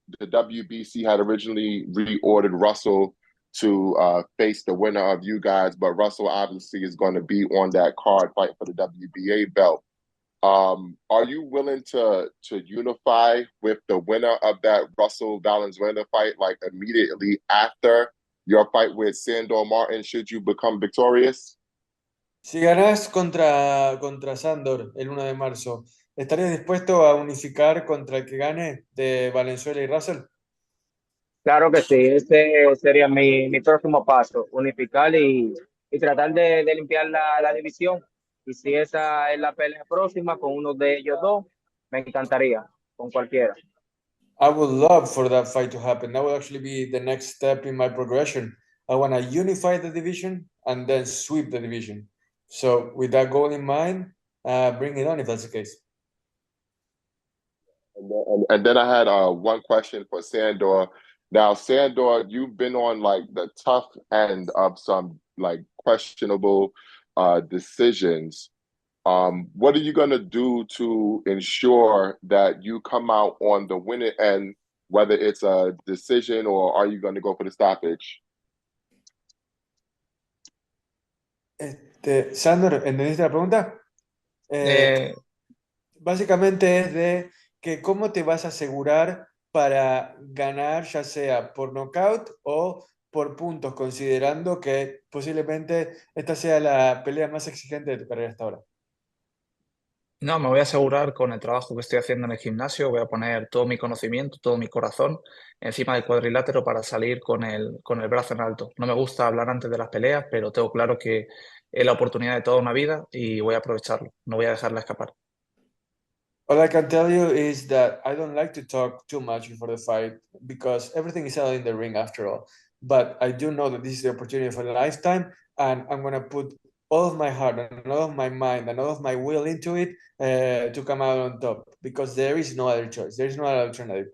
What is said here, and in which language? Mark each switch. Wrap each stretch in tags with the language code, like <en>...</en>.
<en>The WBC had originally reordered Russell to face the winner of you guys, but Russell obviously is going to be on that card fighting for the WBA belt. Are you willing to unify with the winner of that Russell Valenzuela fight, like immediately after your fight with Sandor Martín, should you become victorious?</en> <es>Si ganás contra Sandor el 1 de marzo, ¿estarías dispuesto a unificar contra el que gane de Valenzuela y Russell? Claro que sí, ese sería mi próximo paso, unificar y tratar de limpiar la división. Y si esa es la pelea próxima con uno de ellos dos, me encantaría, con cualquiera.</es> <en>I would love for that fight to happen. That will actually be the next step in my progression. I want to unify the division and then sweep the division. So with that goal in mind, bring it on if that's the case. And then I had one question for Sandor. Now, Sandor, you've been on like the tough end of some like questionable decisions. What are you going to do to ensure that you come out on the winning end, whether it's a decision or are you going to go for the stoppage?</en> <es>Sandor, ¿entendiste la pregunta? Básicamente es de que cómo te vas a asegurar para ganar, ya sea por nocaut o por puntos, considerando que posiblemente esta sea la pelea más exigente de tu carrera hasta ahora. No, me voy a asegurar con el trabajo que estoy haciendo en el gimnasio, voy a poner todo mi conocimiento, todo mi corazón encima del cuadrilátero para salir con el brazo en alto. No me gusta hablar antes de las peleas, pero tengo claro que es la oportunidad de toda una vida y voy a aprovecharlo, no voy a dejarla escapar.</es> <en>All I can tell you is that I don't like to talk too much before the fight because everything is out in the ring after all. But I do know that this is the opportunity for a lifetime, and I'm going to put all of my heart and all of my mind and all of my will into it to come out on top, because there is no other choice. There is no other alternative.</en>